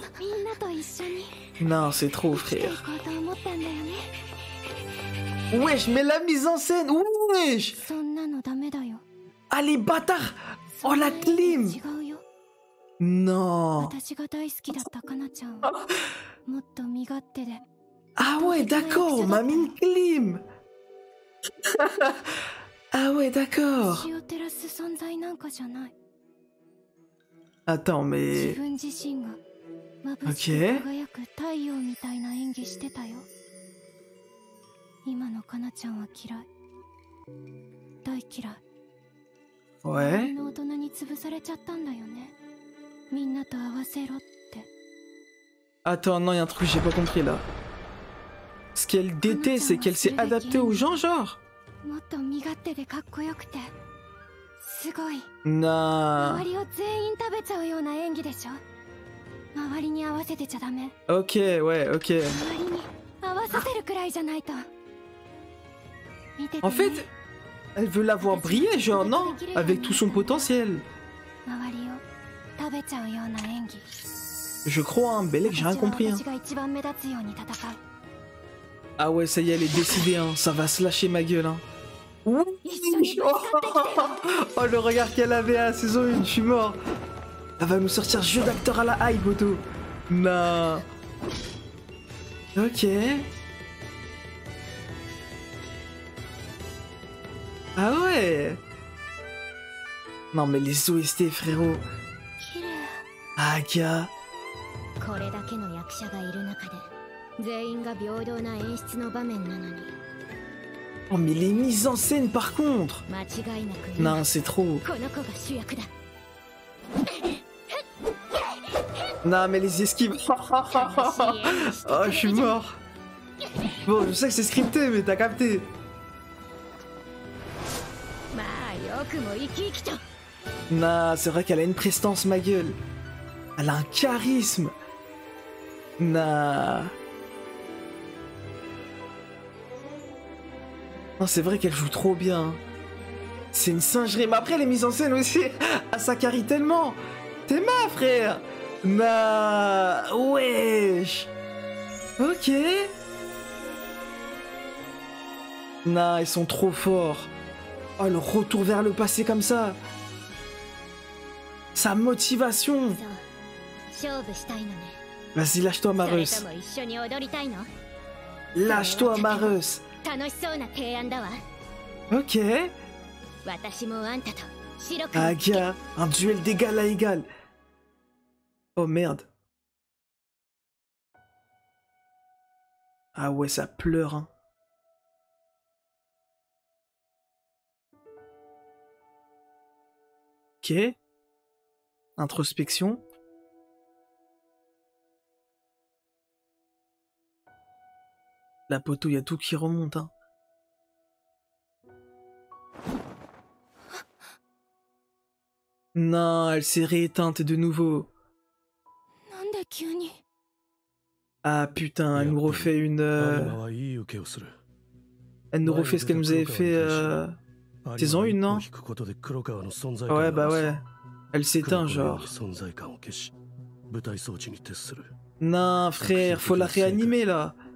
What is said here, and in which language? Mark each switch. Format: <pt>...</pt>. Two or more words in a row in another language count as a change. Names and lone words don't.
<ja>みんなと一緒に</ja> <fr>Non, c'est trop,</fr> <ja>生きてい</ja> <fr>frère.</fr> <ja>こうと思ったんだよね。</ja> <fr>Wesh, mais la mise en scène, wesh.</fr> <ja>そんなのダメだよ。</ja> <fr>Ah, les bâtards. Oh, la clim.</fr> <ja>違うよ。</ja> <fr>Non.</fr> <ja>私が大好きだったかなちゃんはもっと身勝手で</ja> <fr>Ah ouais, d'accord, m'a mis une clim. Ah ouais, d'accord.</fr> <ja>星を照らす存在なんかじゃない。</ja> <fr>Attends,</fr> <ja>自</ja> <fr>mais...</fr> <ja>分自身が眩しく輝く太陽みたいな演技してたよ。今のかなちゃんは嫌い。大嫌い。周</ja> <fr>Ouais.</fr> <ja>りの大人に潰されちゃったんだよね。みんなと合わせろって。</ja> <fr>Attends, non, il y a un truc que j'ai pas compris là. Ce qu'elle déteste, c'est qu'elle s'est adaptée aux gens, genre.</fr> <ja>もっと身勝手でかっこよくてすごい</ja> <fr>Non.</fr> <ja>周りを全員食べちゃうような演技でしょ。周りに合わせてちゃダメ。</ja> <fr>Ok, ouais, ok.</fr> <ja>周りに合わさせるくらいじゃないと。見ててね。</ja> <fr>En fait, elle veut la voir briller, genre, non? Avec tout son potentiel.</fr> <ja>周りを食べちゃうような演技。</ja> <fr>Je crois, hein, Bellec, j'ai rien compris. Hein.</fr> <ja>私が一番目立つように戦う。</ja> <fr>Ah ouais, ça y est, elle est décidée, hein. Ça va se lâcher ma gueule, hein. Ouh. Oh, le regard qu'elle avait à la saison 1, je suis mort. Elle va nous sortir jeu d'acteur à la hype, Boto. Non. Ok. Ah ouais. Non mais les OST, frérot.</fr> <ja>綺麗。</ja> <fr>Ah, gars.</fr> <ja>これだけの役者がいる中で全員が平等な演出の場面なのに。</ja> <fr>Oh mais les mises en scène par contre.</fr> <ja>間違いなく</ja> <fr>Non, c'est trop.</fr> <ja>この子が主役だ。</ja> <fr>Non mais les esquives. Oh, je suis mort. Bon, je sais que c'est scripté, mais t'as capté.</fr> <ja>まあよくも生き生きと。</ja> <fr>Non, c'est vrai qu'elle a une prestance, ma gueule. Elle a un charisme. Non. Non, c'est vrai qu'elle joue trop bien. C'est une singerie. Mais après, les mises en scène aussi, elle s'accarie tellement. T'es ma, frère. Non. Wesh. Ok. Non, ils sont trop forts. Oh, le retour vers le passé comme ça. Sa motivation.</fr> <ja>勝負したいのね。</ja> <fr>Vas-y, lâche-toi,</fr> <ja>それ</ja> <fr>Mareuse.</fr> <ja>とも一緒に踊りたいの？</ja> <fr>Lâche-toi, Mareuse.</fr> <ja>楽しそうな提案だわ。</ja> <fr>Ok.</fr> <ja>私もあんたと白く</ja> <fr>Ah, gars, un duel d'égal à égal. Oh merde. Ah ouais, ça pleure, hein. Ok. Introspection. La poteau, il y a tout qui remonte, hein. Non, elle s'est rééteinte de nouveau.</fr> <ja>なんで急に。</ja> <fr>Ah putain, elle nous refait une... Elle nous refait ce qu'elle nous avait fait saison 1, non? Ouais, bah ouais. Elle s'éteint, genre. Non, frère, faut la réanimer, là.</fr>